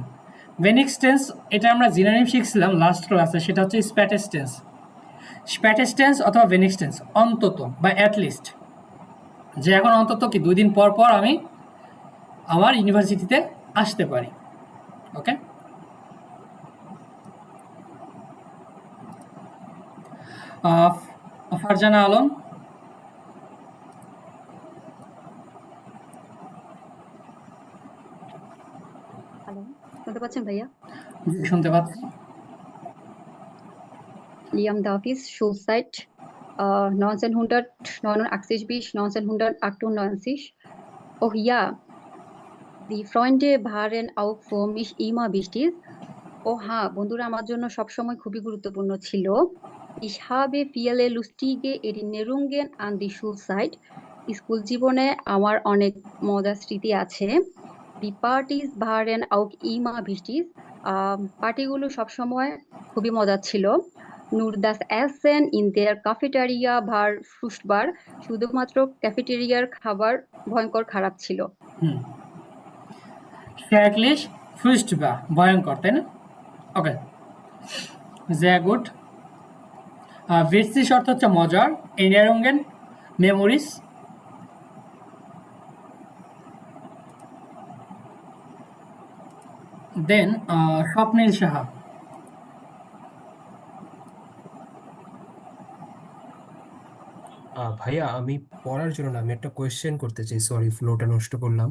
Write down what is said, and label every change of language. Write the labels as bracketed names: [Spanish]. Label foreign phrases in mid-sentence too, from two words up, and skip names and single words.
[Bangla] wenigstens এটা আমরা জিনোনিম শিখছিলাম লাস্ট ক্লাসে, সেটা হচ্ছে স্প্যাটেস টেন্স অথবা wenigstens, অন্তত বা অ্যাটলিস্ট, যে এখন অন্তত কি 2 দিন পর পর আমি আমার ইউনিভার্সিটিতে আসতে পারি। ওকে, ফারজানা আলম। হ্যালো, শুনতে পাচ্ছেন ভাইয়া? শুনতে পাচ্ছি। [German] Liam Davies, Schulzeit 1989 bis 1998. Oh ja, die Freunde waren auch für mich immer wichtig. [Bangla] ও হ্যাঁ, বন্ধুরা আমার জন্য সবসময় খুবই গুরুত্বপূর্ণ ছিল। [German] Ich habe viele lustige Erinnerungen an die Schulzeit. [Bangla] স্কুল জীবনে আমার অনেক মজার স্মৃতি আছে। [German] Die Partys waren auch immer wichtig. [Bangla] পার্টিগুলো সবসময় খুবই মজার ছিল। [German] Nur das Essen in der Cafeteria war furchtbar. [Bangla] শুধুমাত্র ক্যাফেটেরিয়ার খাবার ভয়ঙ্কর খারাপ ছিল। [German] schrecklich furchtbar, [Bangla] ভয়ঙ্কর, তাই না? ওকে, [German] sehr gut। [Bangla] witzig অর্থ হচ্ছে মজার, Erinnerungen মেমোরিজ। দেন স্বপ্নীল সাহা। ভাইয়া আমি পড়ার জন্য না, আমি একটা কোয়েশ্চেন করতে চাই, সরি ফ্লোটা নষ্ট করলাম।